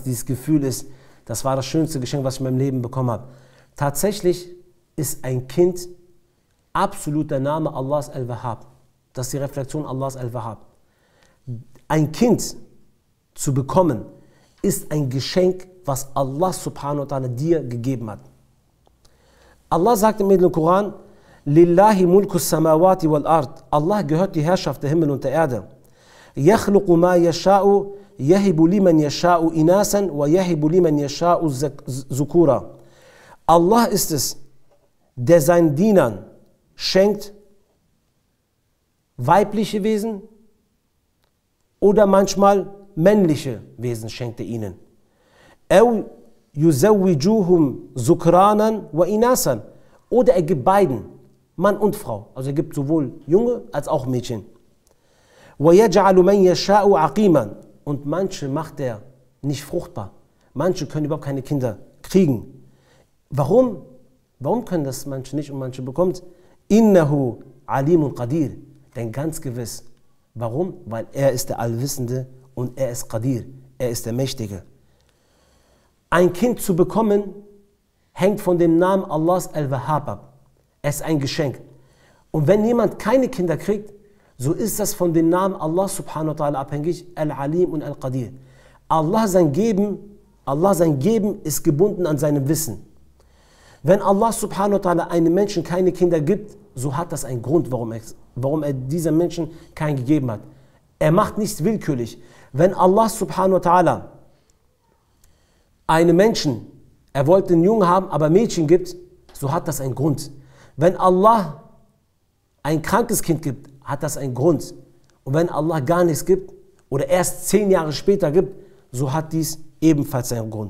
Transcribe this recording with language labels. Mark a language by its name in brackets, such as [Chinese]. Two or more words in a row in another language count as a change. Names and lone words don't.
[German] Dieses Gefühl ist, das war das schönste Geschenk, was ich in meinem Leben bekommen habe. Tatsächlich ist ein Kind absolut der Name Allahs Al-Wahhab. Das ist die Reflexion Allahs Al-Wahhab. Ein Kind zu bekommen, ist ein Geschenk was [Arabic] الله سبحانه وتعالى [German] dir gegeben hat. Allah sagt im Heiligen Koran, [Arabic] لله ملك السماوات والأرض. [German] Allah gehört die Herrschaft der Himmel und der Erde. [Arabic] يخلق ما يشاء يهب لمن يشاء إناثا ويهب لمن يشاء الذكور. [German] Allah ist es, der seinen Dienern schenkt weibliche Wesen oder manchmal männliche Wesen schenkt er ihnen. Oder er gibt beiden, Mann und Frau. Also er gibt sowohl Junge als auch Mädchen. Und manche macht er nicht fruchtbar. Manche können überhaupt keine Kinder kriegen. Warum? Warum können das manche nicht und manche bekommt? [Arabic] إنه عليم قدير. [German] Denn ganz gewiss. Warum? Weil er ist der Allwissende und er ist Qadir. Er ist der Mächtige. Ein Kind zu bekommen, hängt von dem Namen Allahs Al-Wahhab ab. Es ist ein Geschenk. Und wenn jemand keine Kinder kriegt, so ist das von dem Namen [Arabic] الله سبحانه وتعالى [German] abhängig, Al-Alim und Al-Qadir. Allah sein Geben ist gebunden an seinem Wissen. Wenn [Arabic] الله سبحانه وتعالى [German] einem Menschen keine Kinder gibt, so hat das einen Grund, warum er diesem Menschen keinen gegeben hat. Er macht nichts willkürlich. Wenn [Arabic] الله سبحانه وتعالى [German] einem Menschen, er wollte einen Jungen haben, aber Mädchen gibt, so hat das einen Grund. Wenn Allah ein krankes Kind gibt, hat das einen Grund. Und wenn Allah gar nichts gibt oder erst 10 Jahre später gibt, so hat dies ebenfalls einen Grund.